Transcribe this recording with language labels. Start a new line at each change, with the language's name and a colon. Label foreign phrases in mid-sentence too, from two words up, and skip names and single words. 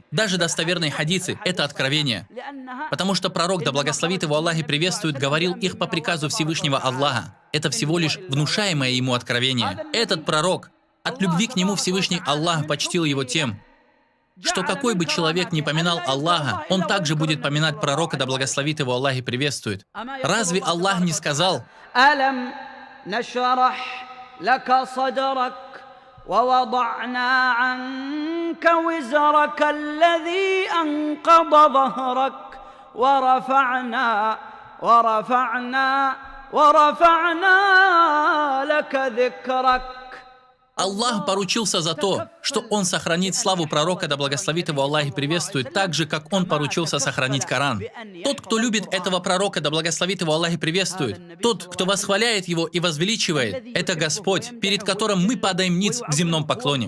Russian: Даже достоверные хадисы — это откровение. Потому что пророк, да благословит его Аллах и приветствует, говорил их по приказу Всевышнего Аллаха. Это всего лишь внушаемое ему откровение. Этот пророк, от любви к нему Всевышний Аллах почтил его тем, что какой бы человек ни поминал Аллаха, он также будет поминать пророка, да благословит его Аллах и приветствует. Разве Аллах не сказал:
Arabic: ووضعنا عنك وزرك الذي أنقض ظهرك ورفعنا لك ذكرك.
Russian: Аллах поручился за то, что Он сохранит славу пророка, да благословит его Аллах и приветствует, так же, как Он поручился сохранить Коран. Тот, кто любит этого пророка, да благословит его Аллах и приветствует, тот, кто восхваляет его и возвеличивает, это Господь, перед которым мы падаем ниц в земном поклоне.